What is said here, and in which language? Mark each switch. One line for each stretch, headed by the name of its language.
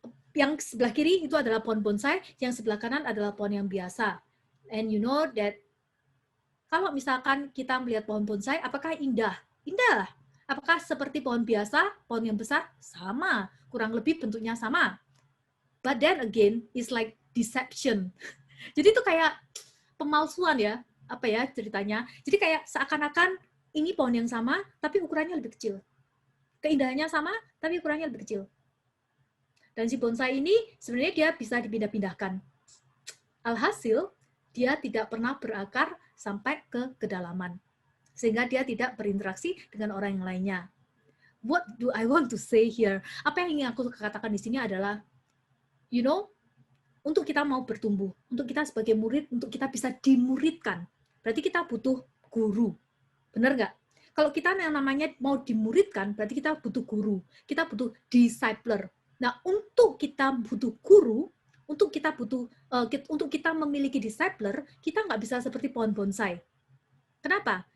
Indonesian: Yang sebelah kiri itu adalah pohon bonsai, yang sebelah kanan adalah pohon yang biasa.
English: And you know that
Indonesian: kalau misalkan kita melihat pohon bonsai, apakah indah? Indah. Apakah seperti pohon biasa, pohon yang besar? Sama, kurang lebih bentuknya sama.
English: But then again, it's like deception.
Indonesian: Jadi itu kayak pemalsuan ya, apa ya ceritanya. Jadi kayak seakan-akan ini pohon yang sama, tapi ukurannya lebih kecil. Keindahannya sama, tapi ukurannya lebih kecil. Dan si bonsai ini sebenarnya dia bisa dipindah-pindahkan. Alhasil, dia tidak pernah berakar sampai ke kedalaman. Sehingga dia tidak berinteraksi dengan orang yang lainnya.
English: What do I want to say here?
Indonesian: Apa yang ingin aku katakan di sini adalah,
English: you know,
Indonesian: untuk kita mau bertumbuh, untuk kita sebagai murid, untuk kita bisa dimuridkan, berarti kita butuh guru. Benar nggak? Kalau kita yang namanya mau dimuridkan, berarti kita butuh guru. Kita butuh discipler. Nah, untuk kita butuh guru, untuk kita memiliki discipler, kita nggak bisa seperti pohon bonsai. Kenapa?